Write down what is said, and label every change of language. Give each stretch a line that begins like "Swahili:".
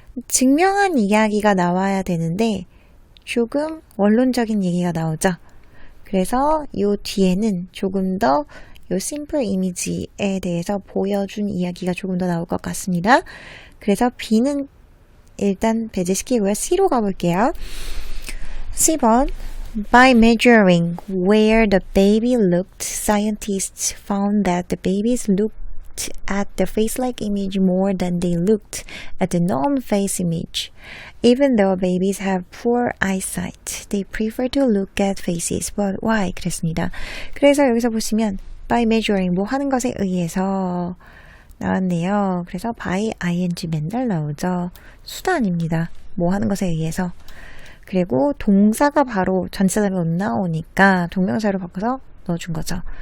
Korean: 증명한 이야기가 나와야 되는데 조금 원론적인 얘기가 나오죠. 그래서 요 뒤에는 조금 더 요 심플 이미지에 대해서 보여준 이야기가 조금 더 나올 것 같습니다. 그래서 B는 일단 배제시키고요. C로 가볼게요. C번
English: By measuring where the baby looked, scientists found that the babies looked looked at the face-like image more than they looked at the non-face image. Even though babies have poor eyesight, they prefer to look at faces. But why?
Korean: 그랬습니다. 그래서 여기서 보시면 by measuring, 뭐 하는 것에 의해서 나왔네요. 그래서 by ing 맨날 나오죠. 수단입니다. 뭐 하는 것에 의해서. 그리고 동사가 바로 전치사가 못 나오니까 동명사로 바꿔서 넣어준 거죠.